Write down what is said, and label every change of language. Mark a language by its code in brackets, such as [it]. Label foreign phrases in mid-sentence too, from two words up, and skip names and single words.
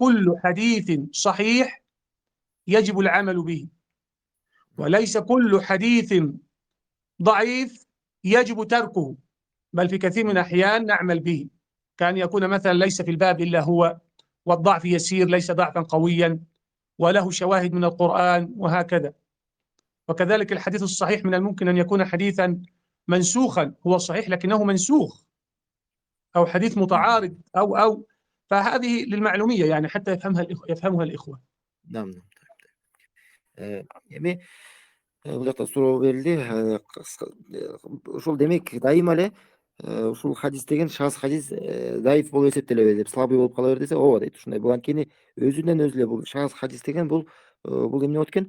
[ar] كل حديث صحيح يجب العمل به، وليس كل حديث ضعيف يجب تركه، بل في كثير من الأحيان نعمل به، كأن يكون مثلا ليس في الباب إلا هو، والضعف يسير ليس ضعفا قويا، وله شواهد من القرآن وهكذا. وكذلك الحديث الصحيح من الممكن أن يكون حديثا منسوخا، هو صحيح لكنه منسوخ، أو حديث متعارض أو فهذه للمعلومية يعني حتى يفهمها الإخوة. نعم. [ky] эми бул жакта суроо берилди. Ушул демек дайыма эле ушул хадис деген шаз [ar] حديث ضعيف [ky] болуп эсептелеби деп, слабый болуп кала бер десе, ооба дейт. Ушундай. Бул анткени өзүнөн өзү эле бул шаз хадис деген бул эмне болот экен?